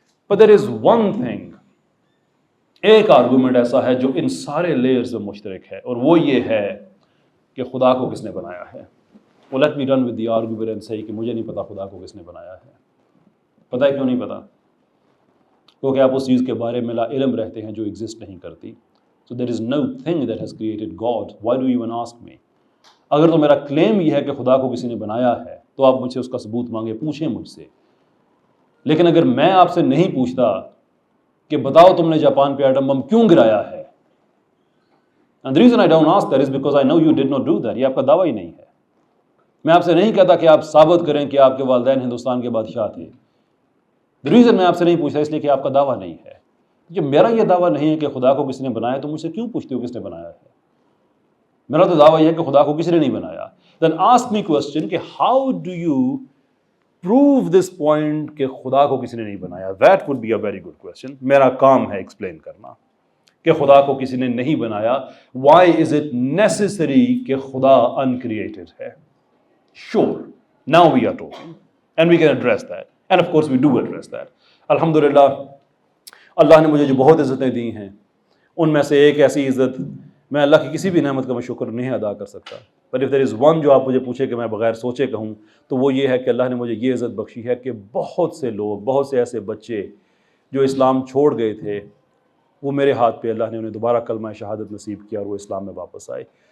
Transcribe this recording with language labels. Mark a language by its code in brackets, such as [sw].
[en] but there is one thing, [ur] ایک argument ایسا ہے جو ان سارے لیئرز میں مشترک ہے, اور وہ یہ ہے کہ خدا کو کس نے بنایا ہے. وہ [en] let me run with the argument and سے [ur] کہ مجھے نہیں پتا خدا کو کس نے بنایا ہے. پتہ ہے کیوں نہیں پتا؟ کیونکہ آپ اس چیز کے بارے میں لا علم رہتے ہیں جو ایگزسٹ نہیں کرتی. [en] So there is no thing that has created God. Why do you even ask me? [ur] اگر تو میرا کلیم یہ ہے کہ خدا کو کسی نے بنایا ہے تو آپ مجھ سے اس کا ثبوت مانگے, پوچھیں مجھ سے. لیکن اگر میں آپ سے نہیں پوچھتا کہ بتاؤ تم نے جاپان پہ ایٹم بم کیوں گرایا ہے, [en] and the reason I don't ask that is because I know you did not do that. [ur] یہ آپ کا دعویٰ ہی نہیں ہے. میں آپ سے نہیں کہتا کہ آپ ثابت کریں کہ آپ کے والدین ہندوستان کے بادشاہ تھے. [en] The reason [ur] میں آپ سے نہیں پوچھتا اس لیے کہ آپ کا دعویٰ نہیں ہے. کہ میرا یہ دعویٰ نہیں ہے کہ خدا کو کس نے بنایا, تو مجھ سے کیوں پوچھتے ہو کس نے بنایا ہے؟ میرا تو دعویٰ یہ ہے کہ خدا کو کسی نے نہیں بنایا. [en] Then ask me question کہ how do you prove this point [ur] کہ خدا کو کسی نے نہیں بنایا. [en] That would be a very good question. [ur] میرا کام ہے ایکسپلین کرنا کہ خدا کو کسی نے نہیں بنایا. [en] Why is it necessary [ur] کہ خدا [en] uncreated ہے؟ Sure, now we are talking and we can address that. And of course we do address that. [ur] الحمدللہ اللہ نے مجھے جو بہت عزتیں دی ہیں, ان میں سے ایک ایسی عزت, میں اللہ کی کسی بھی نعمت کا میں شکر نہیں ادا کر سکتا. [en] But if there is one [ur] جو آپ مجھے پوچھے کہ میں بغیر سوچے کہوں, تو وہ یہ ہے کہ اللہ نے مجھے یہ عزت بخشی ہے کہ بہت سے لوگ, بہت سے ایسے بچے جو اسلام چھوڑ گئے تھے, وہ میرے ہاتھ پہ اللہ نے انہیں دوبارہ کلمہ شہادت نصیب کیا اور وہ اسلام میں واپس آئے.